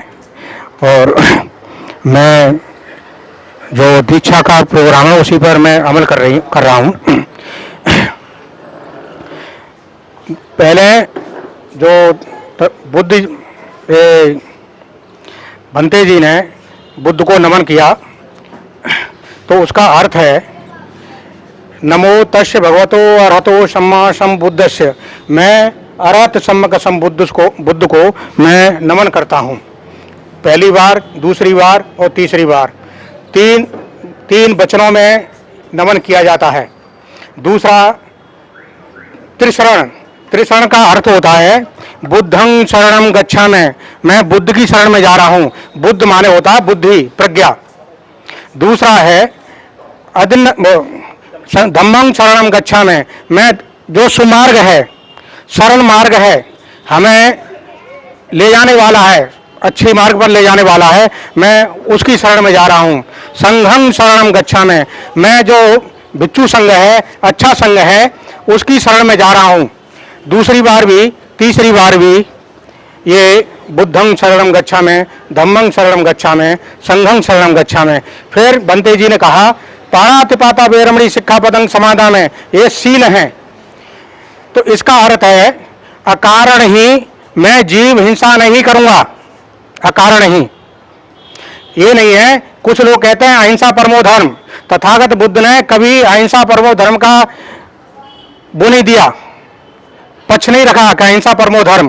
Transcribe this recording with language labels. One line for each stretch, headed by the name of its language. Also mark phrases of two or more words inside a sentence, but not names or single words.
Hindi: और मैं जो दीक्षा का प्रोग्राम है उसी पर मैं अमल कर रहा हूँ। पहले जो बुद्ध भंते जी ने बुद्ध को नमन किया तो उसका अर्थ है
Pali: नमो तस्य भगवतो अरहतो सम्मा सम्बुद्धस्य।
Hindi: मैं अरहत सम्मक बुद्ध को मैं नमन करता हूँ। पहली बार, दूसरी बार और तीसरी बार तीन वचनों में नमन किया जाता है। दूसरा त्रिशरण का अर्थ होता है
Pali: बुद्धं शरणं गच्छामि,
Hindi: मैं बुद्ध की शरण में जा रहा हूँ। बुद्ध माने होता है बुद्धि, प्रज्ञा। दूसरा है
Pali: धम्मं शरणं गच्छामि,
Hindi: मैं जो सुमार्ग है, सरल मार्ग है, हमें ले जाने वाला है, अच्छे मार्ग पर ले जाने वाला है, मैं उसकी शरण में जा रहा हूँ।
Pali: संघं शरणं गच्छामि,
Hindi: मैं जो भिक्षु संघ है, अच्छा संघ है, उसकी शरण में जा रहा हूँ। दूसरी बार भी, तीसरी बार भी ये
Pali: बुद्धं शरणं गच्छामि, धम्मं शरणं गच्छामि, संघं शरणं गच्छामि।
Hindi: फिर बंते जी ने कहा
Pali: पाणातिपाता वेरमणि सिक्खापदं समादामि,
Hindi: ये सील हैं। तो इसका अर्थ है अकारण ही मैं जीव हिंसा नहीं करूंगा, अकारण ही। ये नहीं है, कुछ लोग कहते हैं
Sanskrit: अहिंसा परमो धर्म।
Hindi: तथागत बुद्ध ने कभी
Sanskrit: अहिंसा परमो धर्म
Hindi: का वो नहीं दिया, पक्ष नहीं रखा कि
Sanskrit: अहिंसा परमो धर्म।